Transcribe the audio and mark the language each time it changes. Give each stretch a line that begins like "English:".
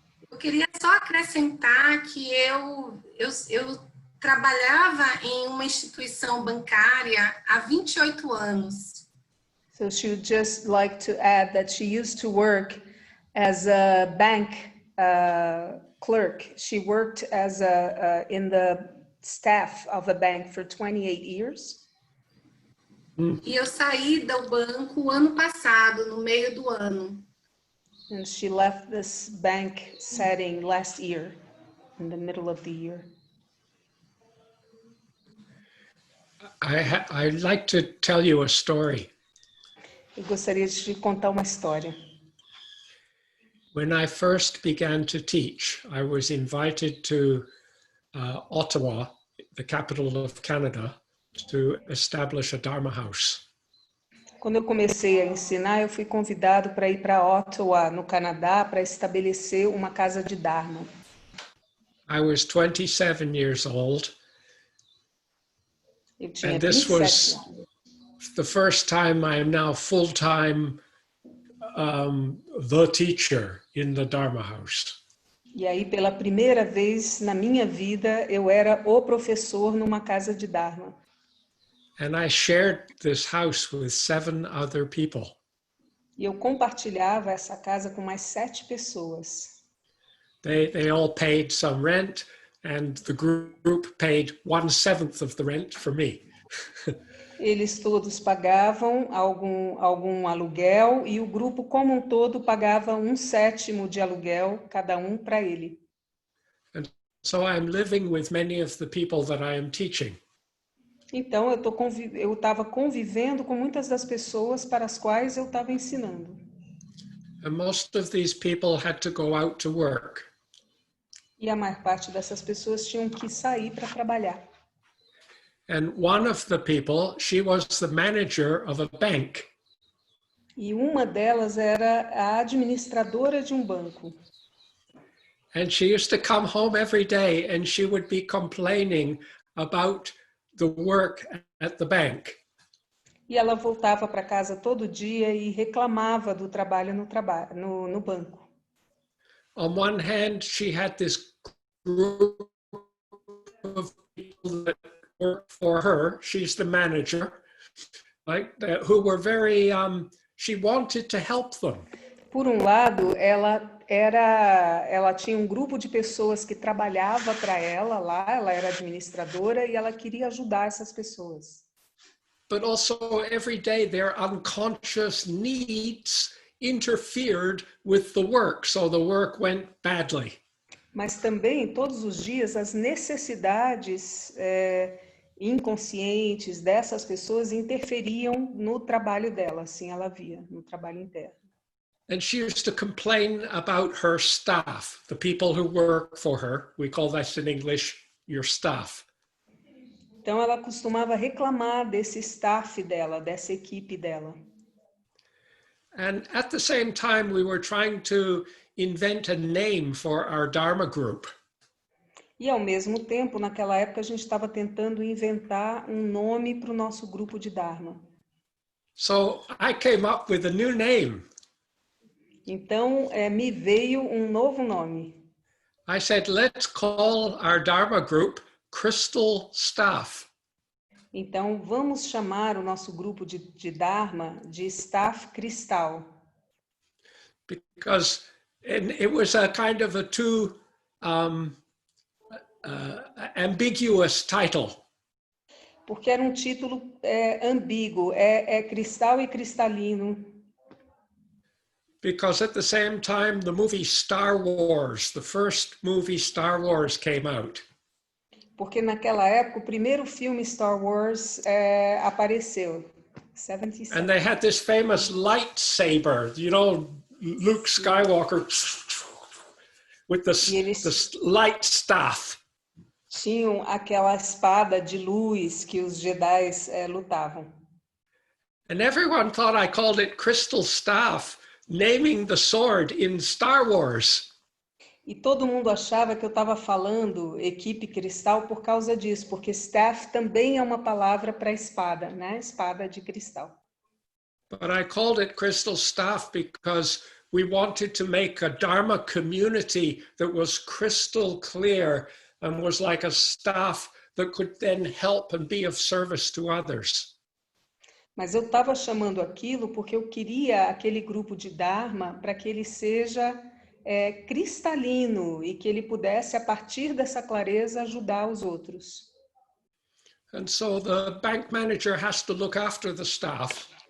Portuguese: Eu queria só acrescentar que eu trabalhava em uma instituição bancária há 28 anos.
English: So she would just like to add that she used to work as a bank clerk. She worked as in the staff of a bank for 28 years.
Portuguese: E eu saí do banco o ano passado, no meio do ano.
English: And she left this bank setting last year, in the middle of the year. I'd like to tell you a story.
Portuguese: Eu gostaria de te contar uma história.
English: When I first began to teach, I was invited to Ottawa, the capital of Canada, to establish a Dharma house.
Portuguese: Quando eu comecei a ensinar, eu fui convidado para ir para Ottawa, no Canadá, para estabelecer uma casa de Dharma.
English: I was 27 years old.
Portuguese: Eu tinha
English: And this 27 was
Portuguese: anos.
English: the first time I am now full-time the teacher in the Dharma house.
Portuguese: E aí, pela primeira vez na minha vida, eu era o professor numa casa de Dharma.
English: And I shared this house with 7 other people.
Portuguese: E eu compartilhava essa casa com mais 7 pessoas.
English: They all paid some rent, and the group paid 1/7 of the rent for me.
Portuguese: Eles todos pagavam algum aluguel e o grupo como um todo pagava 1/7 de aluguel, cada um para ele.
English: And so I'm living with many of the people that I am teaching.
Portuguese: Então, eu estava convivendo com muitas das pessoas para as quais eu estava ensinando.
English: And most of these people had to go out to work.
Portuguese: E a maior parte dessas pessoas tinham que sair para trabalhar.
English: And one of the people, she was the manager of a bank.
Portuguese: E uma delas era a administradora de um banco.
English: And she used to come home every day and she would be complaining about the work at the bank.
Portuguese: E ela voltava para casa todo dia e reclamava do trabalho no banco.
English: On one hand, she had this group of people that work for her. She's the manager, right? Who were very, she wanted to help them.
Portuguese: Por um lado, ela tinha um grupo de pessoas que trabalhava para ela lá, ela era administradora e ela queria ajudar essas pessoas.
English: But also every day their unconscious needs interfered with the work, so the work went badly.
Portuguese: Mas também, todos os dias, as necessidades inconscientes dessas pessoas interferiam no trabalho dela, assim ela via, no trabalho interno.
English: And she used to complain about her staff, the people who work for her. We call that in English, your staff.
Portuguese: Então, ela costumava reclamar desse staff dela, dessa equipe dela.
English: And at the same time, we were trying to invent a name for our Dharma group.
Portuguese: E, ao mesmo tempo, naquela época, a gente estava tentando inventar um nome para o nosso grupo de Dharma.
English: So I came up with a new name.
Portuguese: Então, me veio um novo nome.
English: I said, let's call our Dharma group Crystal Staff.
Portuguese: Então, vamos chamar o nosso grupo de Dharma de Staff Cristal.
English: Because it was a kind of a too ambiguous title.
Portuguese: Porque era um título ambíguo, é cristal e cristalino.
English: Because at the same time, the movie Star Wars, the first movie Star Wars came out.
Portuguese: Porque naquela época o primeiro filme Star Wars apareceu.
English: 77. And they had this famous lightsaber, you know, Luke Skywalker with the light staff.
Portuguese: Tinham aquela espada de luz que os Jedi lutavam.
English: And everyone thought I called it Crystal Staff, naming the sword in Star Wars.
Portuguese: E todo mundo achava que eu estava falando equipe cristal por causa disso, porque staff também é uma palavra para espada, né? Espada de cristal.
English: But I called it Crystal Staff because we wanted to make a Dharma community that was crystal clear and was like a staff that could then help and be of service to others.
Portuguese: Mas eu estava chamando aquilo porque eu queria aquele grupo de Dharma para que ele seja cristalino e que ele pudesse, a partir dessa clareza, ajudar os outros.
English: And so the bank manager has to look after the staff.